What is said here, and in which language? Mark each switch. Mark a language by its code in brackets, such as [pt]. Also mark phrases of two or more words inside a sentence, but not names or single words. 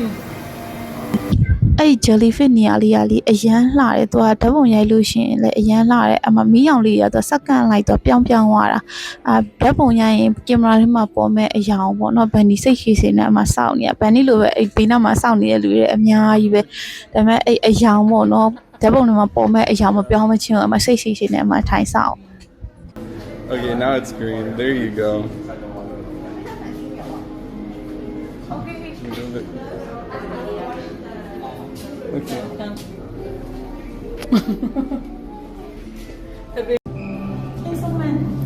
[my] အဲ့ jellyfish နေရာလေးကလေအရန်လှတယ်သူကဓာတ်ပုံရိုက်လို့ရှိရင်လည်းအရန်လှတယ်အမမီးရောင်လေးရသူစက္ကန့်လိုက်တော့ပြောင်းသွားတာဓာတ်ပုံရိုက်ရင်ကင်မရာထဲမှာပေါ်မဲ့အရာပေါ့နော်ဘန်ဒီစိတ်ရှိစေနဲ့အမစောင့်နေရဘန်ဒီလိုပဲအဲ့ဘေးနားမှာစောင့်နေတဲ့လူတွေအများကြီးပဲဒါပေမဲ့အဲ့အရာပေါ့နော်ဓာတ်ပုံထဲမှာပေါ်မဲ့အရာမပြောင်းမချင်းအမစိတ်ရှိစေနဲ့အမထိုင်ဆောင် [en] Okay, now it's green. There you go. Look Okay. He's a man.